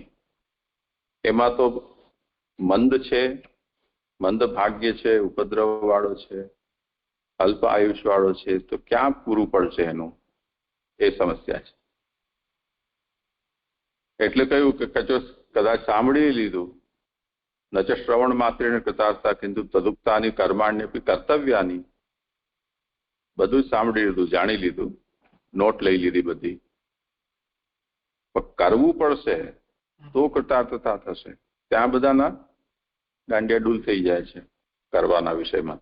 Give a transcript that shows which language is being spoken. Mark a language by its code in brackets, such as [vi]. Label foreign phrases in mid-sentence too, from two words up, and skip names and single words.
[gu] એમાં તો મંદ છે, મંદ ભાગ્ય છે, ઉપદ્રવ વાળો છે, અલ્પ આયુષ વાળો છે, તો ક્યાં પૂરું પડશે એનું, એ સમસ્યા છે. એટલે કહ્યું કે કદાચ સાંભળી લીધું [sa] न च श्रवण मात्रेण कृतार्था किंतु तदुक्तानि कर्माण्यपि कर्तव्यानि, [gu] બધું સાંભળી લીધું, જાણી લીધું, નોટ લઈ લીધી બધી, પણ કરવું પડશે તો કૃતાર્થતા થશે. ત્યાં બધાના ગાંડિયા ડૂલ થઈ જાય છે કરવાના વિષયમાં.